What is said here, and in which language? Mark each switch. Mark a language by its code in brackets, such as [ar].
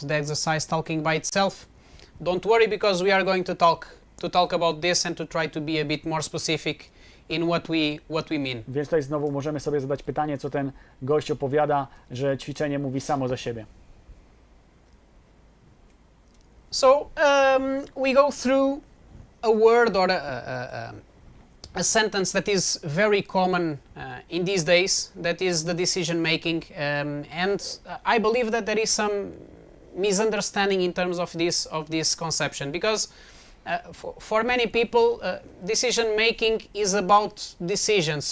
[en] The exercise talking by itself? Don't worry, because we are going to talk about this and to try to be a bit more specific in what we mean. [pl] Więc tutaj znowu możemy sobie zadać pytanie, co ten gość opowiada, że ćwiczenie mówi samo za siebie. [en] So we go through a word or a sentence that is very common in these days, that is the decision making, and I believe that there is some misunderstanding in terms of this conception, because for many people decision making is about decisions.